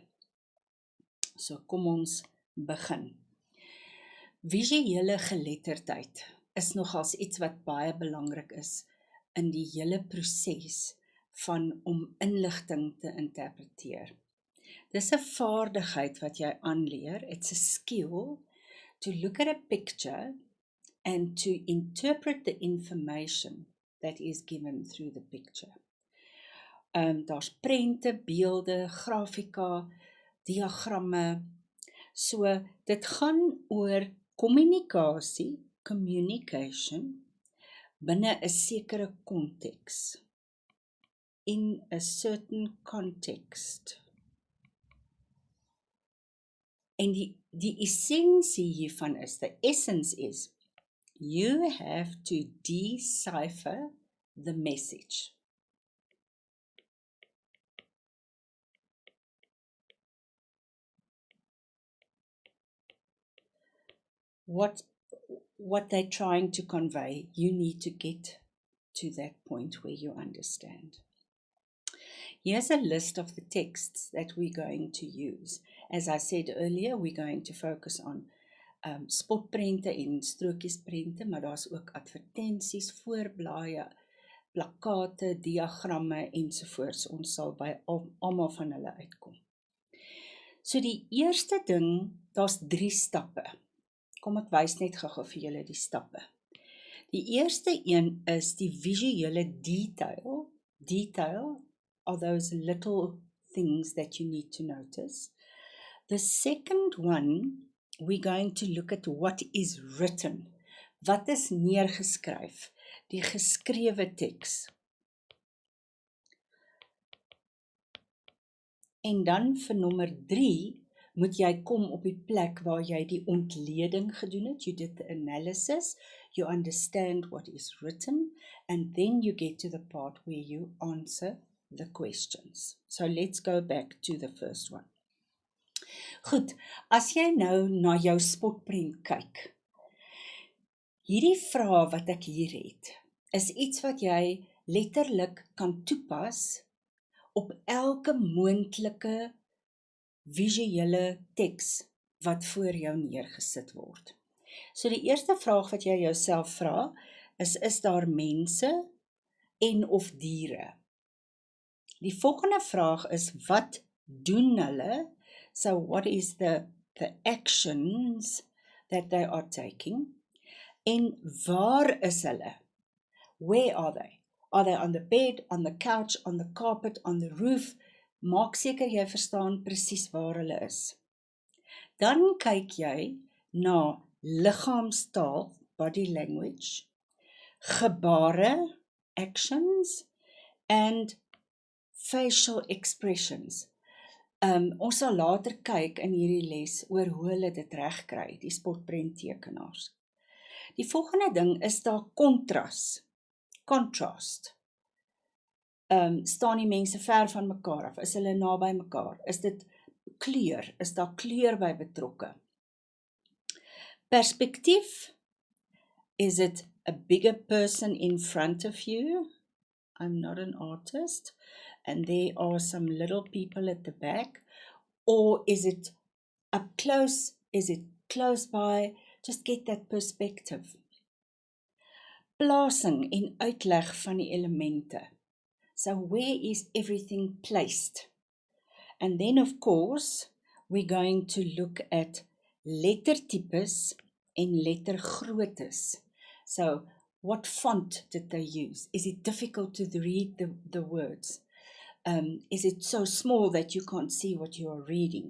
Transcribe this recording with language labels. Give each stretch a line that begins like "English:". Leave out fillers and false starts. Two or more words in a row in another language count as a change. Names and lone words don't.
Afrikaans: So kom ons begin. Visuele geletterdheid is nogals iets wat baie belangrik is in die hele proses van om inligting te interpreteer. Dis 'n vaardigheid wat jy aanleer.
English: It's a skill to look at a picture and to interpret the information that is given through the picture.
Afrikaans: Daar's prente, beelde, grafika, diagramme. So dit gaan oor kommunikasie, communication, binne 'n sekere konteks.
English: In a certain context.
Afrikaans: En die essensie hiervan is,
English: the essence is, you have to decipher the message. What they're trying to convey, you need to get to that point where you understand. Here's a list of the texts that we're going to use. As I said earlier, we're going to focus on
Afrikaans: spotprente en strokiesprente, maar daar's ook advertensies, voorblaaie, plakkate, diagramme ensovoorts. Ons sal by almal van hulle uitkom. So die eerste ding, daar's 3 stappe. Kom ek wys net gou vir julle die stappe. Die eerste een is die visuele detail.
English: Detail are those little things that you need to notice. The second one, we're going to look at what is written.
Afrikaans: Wat is neergeskryf? Die geskrewe teks. En dan vir nommer 3, moet jy kom op die plek waar jy die ontleding gedoen het.
English: You did the analysis, you understand what is written, and then you get to the part where you answer the questions. So let's go back to the first one.
Afrikaans: Goed, as jy nou na jou spotprent kyk, hierdie vrae wat ek hier het, is iets wat jy letterlik kan toepas op elke moontlike visuele teks wat voor jou neergesit word. So die eerste vraag wat jy jouself vra, is daar mense en of diere? Die volgende vraag is, wat doen hulle?
English: So what is the actions that they are taking?
Afrikaans: En waar is hulle?
English: Where are they? Are they on the bed, on the couch, on the carpet, on the roof?
Afrikaans: Maak seker jy verstaan presies waar hulle is. Dan kyk jy na liggaamstaal,
English: body language, gebare, actions, and facial expressions.
Afrikaans: Ons sal later kyk in hierdie les oor hoe hulle dit regkry, die spotprenttekenaars. Die volgende ding is daar contrast. Staan die mense ver van mekaar af? Is hulle naby mekaar? Is dit kleur? Is daar kleur by betrokke? Perspektief.
English: Is it a bigger person in front of you? I'm not an artist. And there are some little people at the back. Or is it up close? Is it close by? Just get that perspective.
Afrikaans: Plasing en uitleg van die elemente.
English: So where is everything placed? And then of course, we're going to look at
Afrikaans: lettertypes en lettergroottes.
English: So what font did they use? Is it difficult to read the words? Is it so small that you can't see what you are reading?